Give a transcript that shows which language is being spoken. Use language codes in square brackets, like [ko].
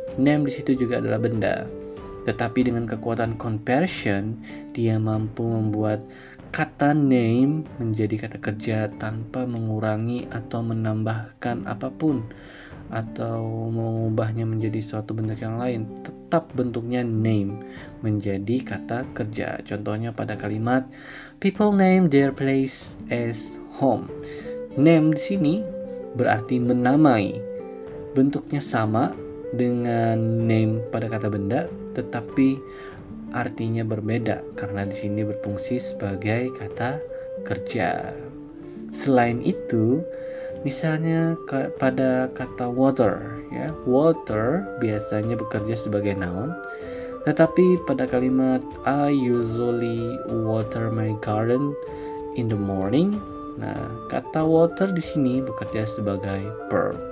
[id] Name di situ juga adalah benda. Tetapi dengan kekuatan conversion, dia mampu membuat kata name menjadi kata kerja tanpa mengurangi atau menambahkan apapun atau mengubahnya menjadi suatu bentuk yang lain. Tetap bentuknya name menjadi kata kerja. Contohnya pada kalimat [en] people name their place as home. [id] Name di sini berarti menamai. Bentuknya sama dengan name pada kata benda, tetapi artinya berbeda karena di sini berfungsi sebagai kata kerja. Selain itu, misalnya pada kata water, ya, water biasanya bekerja sebagai noun, tetapi pada kalimat [en] I usually water my garden in the morning, [id] nah kata water di sini bekerja sebagai verb.